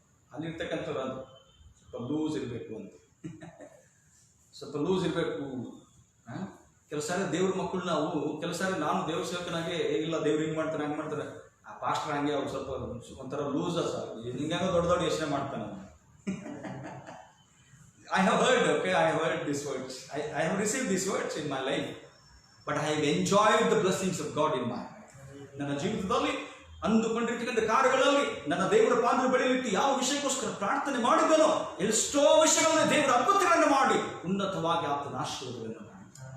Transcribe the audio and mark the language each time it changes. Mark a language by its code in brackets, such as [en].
[kn] ಅಲ್ಲಿರ್ತಕ್ಕಂಥವ್ರು ಸ್ವಲ್ಪ ಲೂಸ್ ಇರಬೇಕು ಅಂತ, ಸ್ವಲ್ಪ ಲೂಸ್ ಇರಬೇಕು. ಕೆಲವು ಸಾರಿ ದೇವ್ರ ಮಕ್ಕಳು ನಾವು, ಕೆಲವು ಸಾರಿ ನಾನು ದೇವ್ರ ಸೇವಕನಾಗೆ ಇಲ್ಲ ದೇವ್ರು ಹಿಂಗೆ ಮಾಡ್ತಾರೆ ಹಂಗೆ ಮಾಡ್ತಾರೆ, ಆ ಪಾಸ್ಟರ್ ಹಂಗೆ ಅವ್ರು ಸ್ವಲ್ಪ ಒಂಥರ ಲೂಸ್ ಸರ್, ಹಿಂಗಾಗ ದೊಡ್ಡ ದೊಡ್ಡ ಯೋಚನೆ ಮಾಡ್ತಾನೆ. [en] I have heard, okay, I have heard these words. I have received these words in my life, but I have enjoyed the blessings of God in my life. [kn] ನನ್ನ ಜೀವಿತದಲ್ಲಿ ಅಂದುಕೊಂಡಿರ್ತಕ್ಕಂಥ ಕಾರ್ಯಗಳಲ್ಲಿ ನನ್ನ ದೇವರ ಪಾದ ಬಳಿಲಿಟ್ಟು ಯಾವ ವಿಷಯಕ್ಕೋಸ್ಕರ ಪ್ರಾರ್ಥನೆ ಮಾಡಿದನೋ ಎಷ್ಟೋ ವಿಷಯಗಳಲ್ಲಿ ದೇವರ ಅದ್ಭುತಗಳನ್ನು ಮಾಡಿ ಉನ್ನತವಾಗಿ ಆತನ ಆಶೀರ್ವಾದಗಳನ್ನು ಮಾಡಿ.